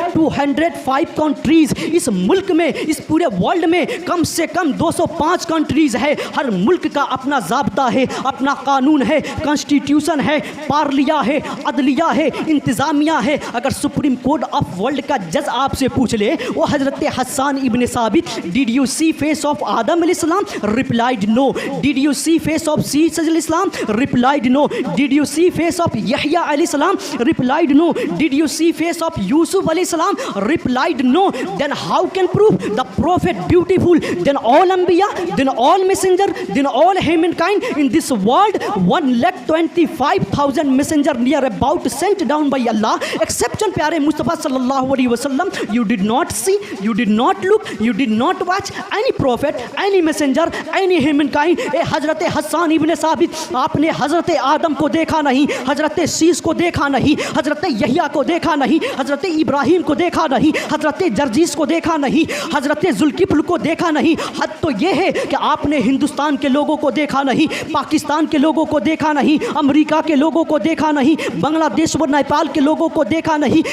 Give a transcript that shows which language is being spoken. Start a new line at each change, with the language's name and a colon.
Urdu: 205 countries، اس ملک میں، اس پورے ورلڈ میں کم سے کم 205 کنٹریز ہے، ہر ملک کا اپنا ضابطہ ہے، اپنا قانون ہے، کانسٹیٹیوشن ہے، پارلیہ ہے، عدلیہ ہے، انتظامیہ ہے۔ اگر سپریم کورٹ آف ورلڈ کا جج آپ سے پوچھ لے وہ حضرت
English: Hassan ibn Sabit, did you see face of Adam alayhi salam? Replied no. Did you see face of Jesus alayhi salam? Replied no. Did you see face of Yahya alayhi salam? Replied no. Did you see face of Yusuf alayhi salam? Replied no. Then how can prove the prophet beautiful? Then all Anbiya, then all messenger, then all humankind in this world, 1,25,000 messenger near about sent down by Allah, exception pyare Mustafa sallallahu alaihi wasallam. You did not see, you did not look, you did not watch any prophet, any messenger, any humankind.
Urdu: حضرت حسان ابن ثابت, آپ نے حضرت آدم کو دیکھا نہیں, حضرت شیس کو دیکھا نہیں, حضرت یحییٰ کو دیکھا نہیں, حضرت ابراہیم کو دیکھا نہیں, حضرت جرجیس کو دیکھا نہیں, حضرت ذوالکفل کو دیکھا نہیں. حد تو یہ ہے کہ آپ نے ہندوستان کے لوگوں کو دیکھا نہیں, پاکستان کے لوگوں کو دیکھا نہیں, امریکہ کے لوگوں کو دیکھا نہیں, بنگلہ دیش و نیپال کے لوگوں کو دیکھا نہیں.